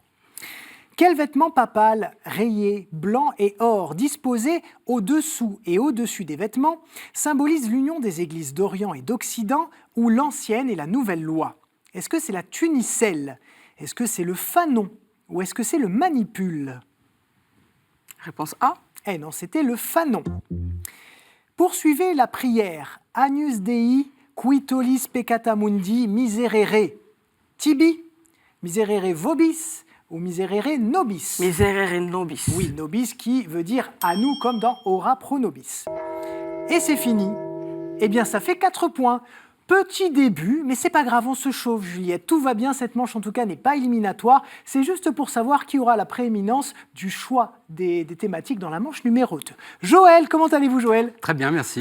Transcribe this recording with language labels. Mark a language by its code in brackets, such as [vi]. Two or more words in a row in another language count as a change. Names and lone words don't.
[fr] Quel vêtement papal, rayé, blanc et or, disposé au-dessous et au-dessus des vêtements, symbolise l'union des églises d'Orient et d'Occident ou l'ancienne et la nouvelle loi? Est-ce que c'est la tunicelle? Est-ce que c'est le fanon? Ou est-ce que c'est le manipule? Réponse A. Eh non, c'était le fanon. Poursuivez la prière. [la] Agnus Dei, qui tollis peccata mundi, miserere. Tibi, miserere vobis ou miserere nobis. Miserere nobis. [fr] Oui, nobis qui veut dire à nous comme dans [la] ora pro nobis. [fr] Et c'est fini. Eh bien, ça fait 4 points. Petit début, mais c'est pas grave, on se chauffe, Juliette. Tout va bien, cette manche en tout cas n'est pas éliminatoire. C'est juste pour savoir qui aura la prééminence du choix des thématiques dans la manche numéro 2. Joël, comment allez-vous, Joël? Très bien, merci.